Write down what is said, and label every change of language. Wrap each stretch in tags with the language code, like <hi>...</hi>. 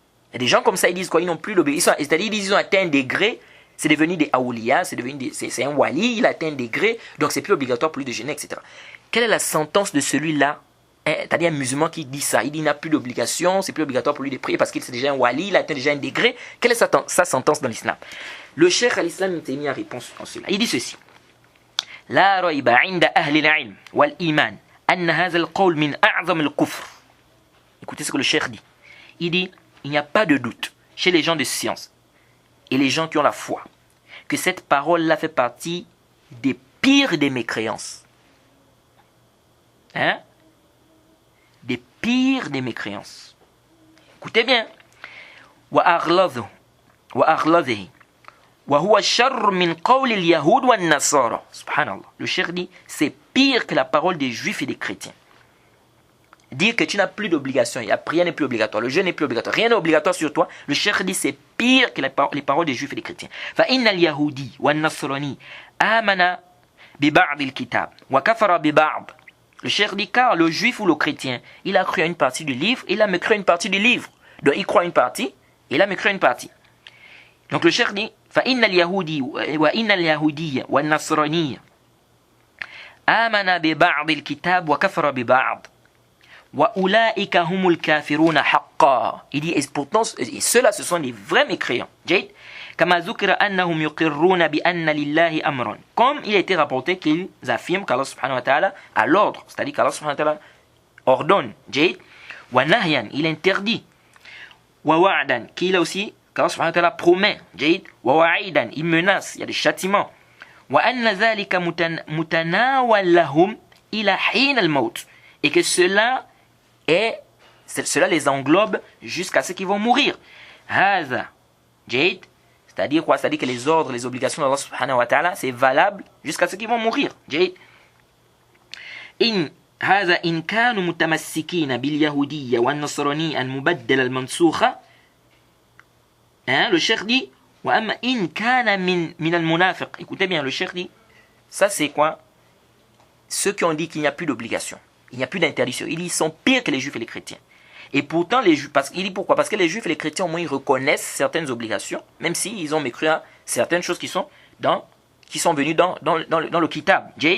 <fr>Il y a des gens comme ça, ils disent quoi? Ils n'ont plus l'obéissance. C'est-à-dire ils ont atteint un degré, c'est devenu des awliya, c'est un wali, il a atteint un degré, donc c'est plus obligatoire pour lui de jeûner, etc. Quelle est la sentence de celui-là? C'est-à-dire un musulman qui dit ça, il dit qu'il n'a plus d'obligation, c'est plus obligatoire pour lui de prier parce qu'il est déjà un wali, il a atteint déjà un degré. Quelle est sa sentence dans l'islam? Le Cheikh al-Islam Ibn Taymiyyah répond en cela. Il dit ceci.</fr> <ar>لا ريب عند أهل العلم والإيمان أن هذا القول من أعظم الكفر.</ar> <fr>Écoutez ce que le cheikh dit. Il dit, il n'y a pas de doute chez les gens de science et les gens qui ont la foi que cette parole-là fait partie des pires des mécréances. Des pires des mécréances. Écoutez bien.</fr> <ar>وأغلظه وهو شر من قول اليهود والنصارى. Subhanallah.</ar> <fr>Le cheikh dit, c'est pire que la parole des juifs et des chrétiens. Dire que tu n'as plus d'obligation, rien n'est plus obligatoire, le jeûne n'est plus obligatoire, rien n'est obligatoire sur toi. Le cheikh dit, c'est pire que les paroles des juifs et des chrétiens.</fr> <ar>فإن اليهودي والنصراني آمن ببعض الكتاب وكفر ببعض.</ar> <fr>Le cheikh dit, car le juif ou le chrétien, il a cru à une partie du livre, il a mécru à une partie du livre. Donc il croit à une partie, il a mécru à une partie. Donc le cheikh dit,</fr> <ar>فإن اليهودي وإن اليهودية والنصرانية آمن ببعض الكتاب وكفر ببعض وأولئك هم الكافرون حقا.</ar> <fr>Il dit, et pourtant, ceux-là, ce sont les vrais mécréants.</fr> <ar>جيد. كما ذكر أنهم يقرون بأن لله أمرا.</ar> <fr>Comme il a été rapporté qu'ils affirment qu'Allah subhanahu wa ta'ala a l'ordre, c'est-à-dire qu'Allah subhanahu wa ta'ala ordonne.</fr> <ar>جيد. ونهيا,</ar> <fr>il interdit.</fr> <ar>ووعدا,</ar> <fr>qu'il a aussi qu'Allah subhanahu wa ta'ala promet,</fr> <ar>جيد, ووعيدا,</ar> <fr>il menace, il y a des châtiments.</fr> <ar>وأن ذلك متناول لهم إلى حين الموت.</ar> <fr>Et que cela les englobe jusqu'à ce qu'ils vont mourir.</fr> <ar>هذا, جيد,</ar> <fr>c'est-à-dire quoi? C'est-à-dire que les ordres, les obligations d'Allah subhanahu wa ta'ala, c'est valable jusqu'à ce qu'ils vont mourir.</fr> <ar>جيد. إن هذا إن كانوا متمسكين باليهودية والنصرانية المبدلة المنسوخة.</ar> <fr>Le cheikh dit</fr> <ar>وأما إن كان من المنافق.</ar> <fr>Écoutez bien, le cheikh dit ça c'est quoi? Ceux qui ont dit qu'il n'y a plus d'obligation, il n'y a plus d'interdiction, ils sont pires que les juifs et les chrétiens. Et pourtant, les juifs, il dit pourquoi? Parce que les juifs et les chrétiens, au moins, ils reconnaissent certaines obligations, même s'ils ont mécru à certaines choses qui sont venues dans le kitab.</fr>